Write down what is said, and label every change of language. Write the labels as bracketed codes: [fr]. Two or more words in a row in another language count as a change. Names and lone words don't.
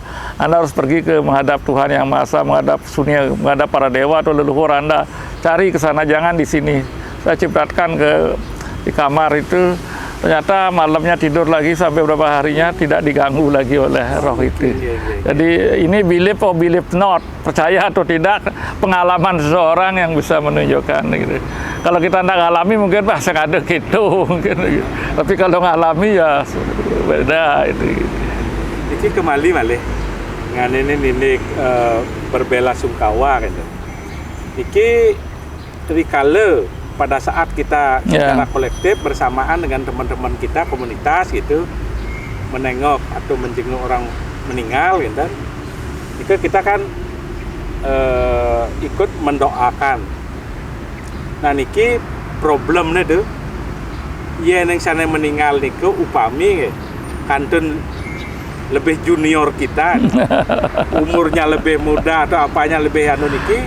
[id] Anda harus pergi ke menghadap Tuhan Yang Maha Esa, menghadap Sunya, menghadap para dewa atau leluhur Anda. Cari ke sana, jangan di sini. Saya cipratkan di kamar itu. Ternyata malamnya tidur lagi sampai beberapa harinya tidak diganggu lagi oleh roh itu. Jadi ini [en] believe or believe not, [id] percaya atau tidak, pengalaman seseorang yang bisa menunjukkan gitu. Kalau kita tidak ngalami mungkin saya ada gitu mungkin gitu. Tapi kalau ngalami ya beda itu. Ini kembali [ban] malih nganenin [id] berbela sungkawa gitu. Iki rikale pada saat kita secara kolektif bersamaan dengan teman-teman kita komunitas gitu menengok atau menjenguk orang meninggal gitu, itu kita kan ikut mendoakan. Nah niki problemnya tuh ya yang sana meninggal [ban] niku upami kantun [id] lebih junior kita, umurnya lebih muda atau apanya lebih anu niki,